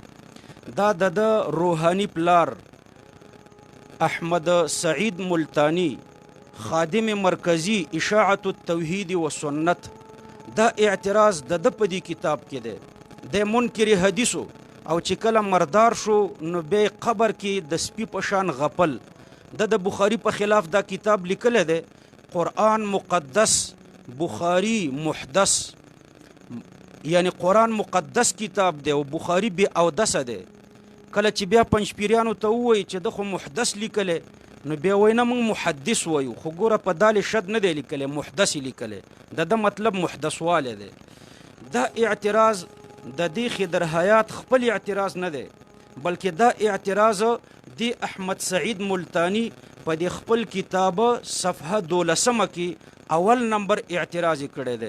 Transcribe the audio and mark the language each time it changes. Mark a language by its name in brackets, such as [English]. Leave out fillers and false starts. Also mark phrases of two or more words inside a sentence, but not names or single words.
[Pashto] دا د روحانی پلار احمد سعید ملتانی، خادم مرکزی اشاعت التوحید و سنت، دا اعتراض د په دې کتاب کې دی. د منکر حدیثو او چې کله مردار شو نو بیا قبر کې د سپي په شان غپل. د بخاری په خلاف دا کتاب لیکلی دی، قرآن مقدس بخاری محدث، یعنی قرآن مقدس کتاب دی او بخاری بی اودسه دی. کله چې بیا پنځپیریانو ته ووایي چې د خو محدث لیکلی نو بیا وایي نه موږ محدث وایو، خو ګوره په دال شد نه دی لیکلی، محدث لیکلی، د مطلب محدث والی دی. دا اعتراض د دې خضر حیات خپل اعتراض نه دی، بلکې دا اعتراض دی احمد سعید ملتانی په دې خپل کتاب صفحه 12 کې اول نمبر اعتراض کړی دی.